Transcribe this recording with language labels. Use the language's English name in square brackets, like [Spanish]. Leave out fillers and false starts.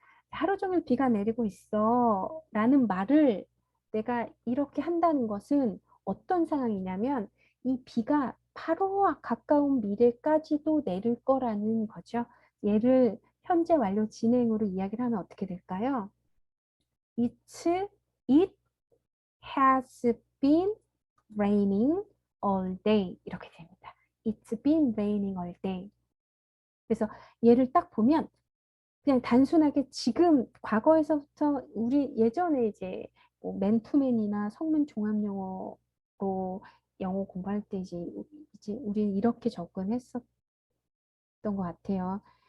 [Korean] 하루 종일 비가 내리고 있어 라는 말을 내가 이렇게 한다는 것은 어떤 상황이냐면 이 비가 바로 가까운 미래까지도 내릴 거라는 거죠. 얘를 현재 완료 진행으로 이야기를 하면 어떻게 될까요? [English] It has been raining all day. [Korean] 이렇게 됩니다. [English] It's been raining all day. [Korean] 그래서 얘를 딱 보면 그냥 단순하게 지금 과거에서부터 우리 예전에 이제 뭐 맨투맨이나 성문 종합 영어로 영어 공부할 때 이제 우리 이렇게 접근했었던 것 같아요.